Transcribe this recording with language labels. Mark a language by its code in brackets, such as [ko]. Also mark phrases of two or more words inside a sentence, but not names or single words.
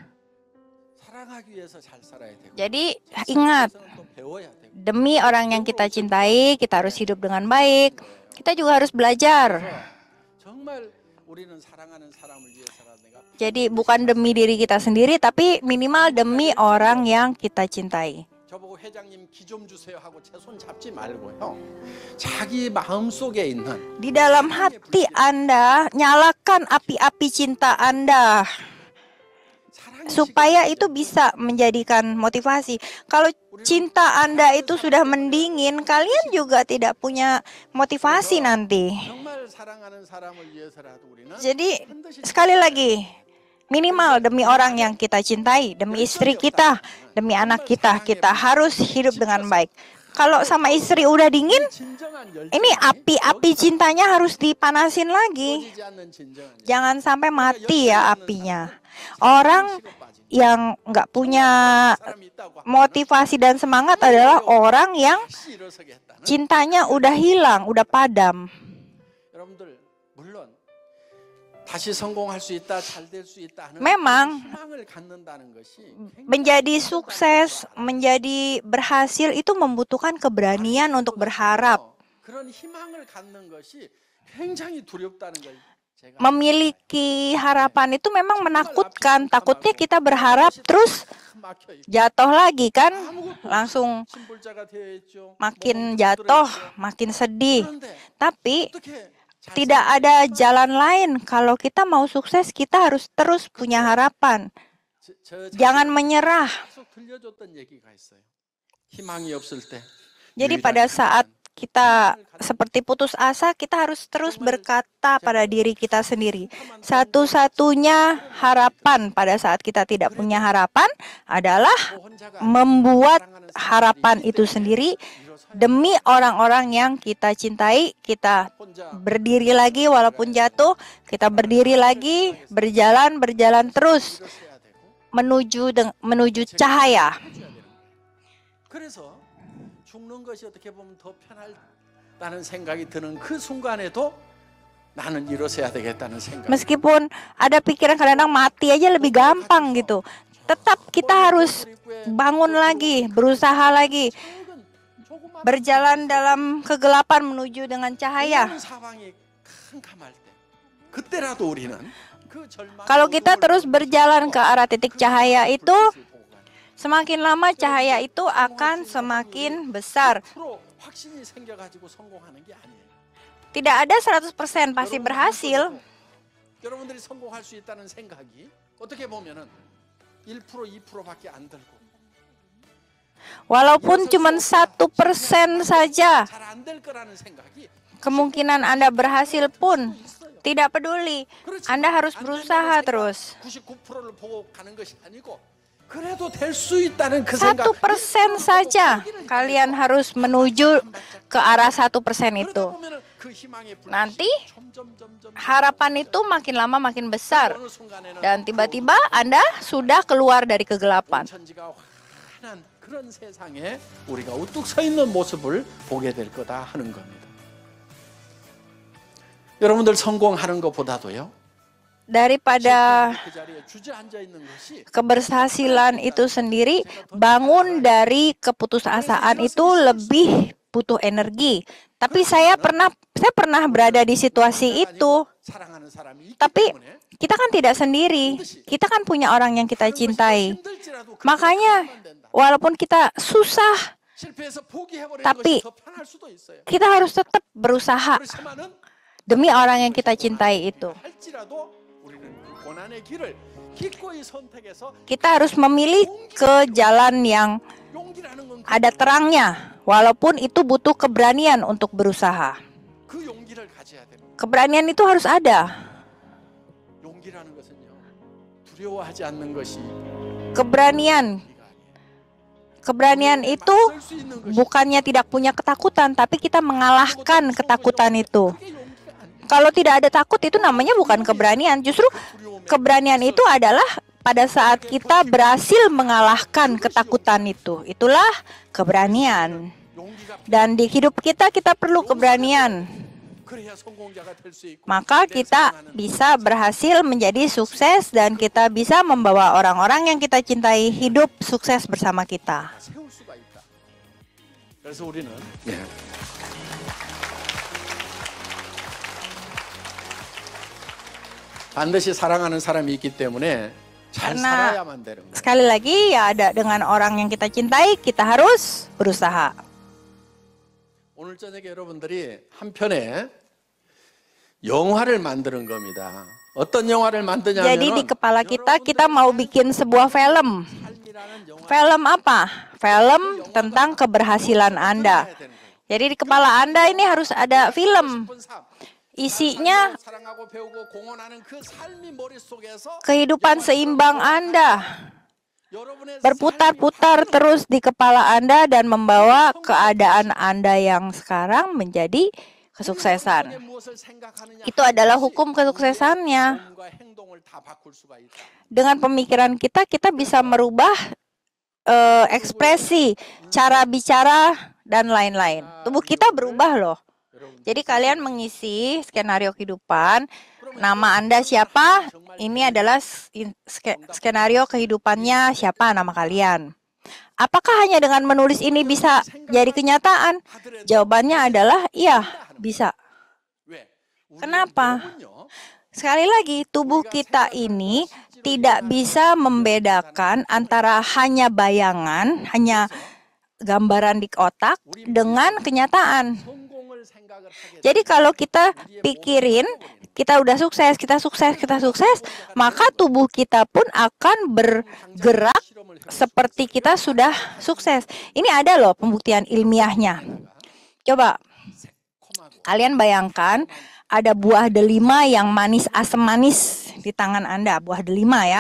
[id] Jadi ingat, demi orang yang kita cintai, kita harus hidup dengan baik. Kita juga harus belajar. Jadi bukan demi diri kita sendiri, tapi minimal demi orang yang kita cintai. [ko] 저보고 회장님 기 좀 주세요 하고 제 손 잡지 말고요. 자기 마음속에 있는 [id] Di dalam hati Anda, nyalakan api-api cinta Anda supaya itu bisa menjadikan motivasi. Kalau cinta Anda itu sudah mendingin, kalian juga tidak punya motivasi nanti. [ko] 정말 사랑하는 사람을 위해서라도 우리는 [id] Jadi sekali lagi, minimal demi orang yang kita cintai, demi istri kita, demi anak kita, kita harus hidup dengan baik. Kalau sama istri udah dingin, ini api-api cintanya harus dipanasin lagi. Jangan sampai mati ya apinya. Orang yang nggak punya motivasi dan semangat adalah orang yang cintanya udah hilang, udah padam. [ko] 여러분들 물론 다시 성공할 수 있다, 잘 될 수 있다 하는 [id] Memang [ko] 희망을 갖는다는 것이 [id] menjadi sukses, menjadi berhasil itu membutuhkan keberanian untuk berharap. [ko] 그런 희망을 갖는 것이 굉장히 두렵다는 걸 제가 [id] Memiliki harapan itu memang menakutkan. Takutnya kita berharap terus [ko] 막혀 있고 [id] jatuh lagi kan, langsung [ko] 신불자가 되어 있죠. [id] makin jatuh, makin sedih. [ko] 그런데 [id] Tapi [ko] 어떻게 [id] tidak ada jalan lain. Kalau kita mau sukses, kita harus terus punya harapan. Jangan menyerah. [ko] 계속 들려줬던 얘기가 있어요. 희망이 없을 때 [id] Jadi pada saat kita seperti putus asa, kita harus terus berkata pada diri kita sendiri. Satu-satunya harapan pada saat kita tidak punya harapan adalah membuat harapan itu sendiri demi orang-orang yang kita cintai. Kita berdiri lagi walaupun jatuh, kita berdiri lagi, berjalan terus menuju cahaya. [ko] 그래서 죽는 것이 어떻게 보면 더 편하다는 생각이 드는 그 순간에도 나는 일어서야 되겠다는 생각. [id] Meskipun ada pikiran kadang-kadang mati aja lebih gampang gitu, tetap kita harus bangun lagi, berusaha lagi, berjalan dalam kegelapan menuju dengan cahaya. [ko] 상황이 캄캄할 때 그때라도 우리는 그 절망 [id] Kalau kita terus berjalan ke arah titik cahaya itu, semakin lama cahaya itu akan semakin besar. [ko] 확신이 생겨가지고 성공하는 게 아니에요. [id] Tidak ada 100% pasti berhasil. [ko] 여러분들이 성공할 수 있다는 생각이 어떻게 보면은 1% 2%밖에 안 들고 [id] Walaupun cuma 1% saja [ko] 잘 안 될 거라는 생각이 [id] kemungkinan Anda berhasil pun tidak peduli. Anda harus berusaha terus. [ko] 99%를 보고 가는 것이 아니고 그래도 될 수 있다는 그 생각. [id] 1% saja kalian harus menuju ke arah 1% itu. Nanti harapan itu makin lama makin besar. Dan tiba-tiba Anda sudah keluar dari kegelapan. [ko] 그런 세상에 우리가 우뚝 서 있는 모습을 보게 될 거다 하는 겁니다. 여러분들 성공하는 것보다도요. [id] Daripada keberhasilan itu sendiri, bangun dari keputusasaan itu lebih butuh energi. Tapi saya pernah berada di situasi itu. [ko] 사랑하는 사람이 있기 [id] Tapi [ko] 때문에 [id] kita kan tidak sendiri. Kita kan punya orang yang kita [ko] 다른 것이 더 [id] cintai. [ko] 힘들지라도 그걸 [id] Makanya [ko] 가져가면 된다. [id] walaupun kita susah, [ko] 실패해서 포기해버리는 [id] tapi [ko] 것이 더 편할 수도 있어요. [id] kita harus tetap berusaha [ko] 그렇지만은 [id] demi orang yang kita cintai itu. [ko] 할지라도 우리는 그 고난의 길을 기꺼이 선택해서 [id] Kita harus memilih ke jalan yang [ko] 용기라는 건 [id] ada terangnya, walaupun itu butuh keberanian untuk berusaha. [ko] 그 용기를 가져야 됩니다. [id] Keberanian itu harus ada. [ko] 용기라는 것은요, 두려워하지 않는 것이 [id] Keberanian, [ko] 용기가 아니에요. [id] keberanian itu [ko] 맞설 수 있는 것이 [id] bukannya tidak punya ketakutan, tapi kita mengalahkan ketakutan itu. [ko] 그게 용기가 아니에요. [id] Kalau tidak ada takut itu namanya bukan keberanian. Justru keberanian itu adalah pada saat kita berhasil mengalahkan ketakutan itu. Itulah keberanian. [ko] 용기가 [id] Dan di hidup kita perlu keberanian. [ko] 그래야 성공자가 될 수 있고 [id] Maka kita bisa berhasil menjadi sukses dan kita bisa membawa orang-orang yang kita cintai hidup sukses bersama kita. [ko] 세울 수가 있다. 그래서 우리는 반드시 사랑하는 사람이 있기 때문에 잘 [id] Karena [ko] 살아야만 되는 거예요. [id] sekali lagi ya ada dengan orang yang kita cintai, kita harus berusaha. [ko] 오늘 저녁에 여러분들이 한 편의 영화를 만드는 겁니다. 어떤 영화를 만드냐면 [id] Jadi di kepala kita mau bikin sebuah film. [ko] 삶이라는 영화 [id] Film apa? Film tentang keberhasilan Anda. Jadi di kepala Anda ini harus ada film. Isinya [ko] 사랑하고 배우고 공헌하는 그 삶이 머릿속에서 [id] kehidupan seimbang Anda. [ko] 여러분의 [id] Berputar-putar terus di kepala Anda dan membawa keadaan Anda yang sekarang menjadi kesuksesan. [ko] 무엇을 생각하느냐 [id] Itu adalah hukum kesuksesannya. [ko] 마음과 행동을 다 바꿀 수가 있다. [id] Dengan pemikiran kita bisa merubah ekspresi, cara bicara, dan lain-lain. Tubuh kita berubah loh. Jadi kalian mengisi skenario kehidupan, nama Anda siapa, ini adalah skenario kehidupannya siapa nama kalian. Apakah hanya dengan menulis ini bisa jadi kenyataan? Jawabannya adalah iya, bisa. [ko] 왜? [id] Kenapa? Sekali lagi, tubuh kita ini tidak bisa membedakan antara hanya bayangan, hanya gambaran di otak dengan kenyataan. [ko] 성공을 생각을 하게 [id] Jadi kalau kita pikirin, kita udah sukses, kita sukses, maka tubuh kita pun akan bergerak seperti kita sudah sukses. Ini ada loh pembuktian ilmiahnya. Coba kalian bayangkan ada buah delima yang manis, asam manis di tangan Anda, buah delima ya.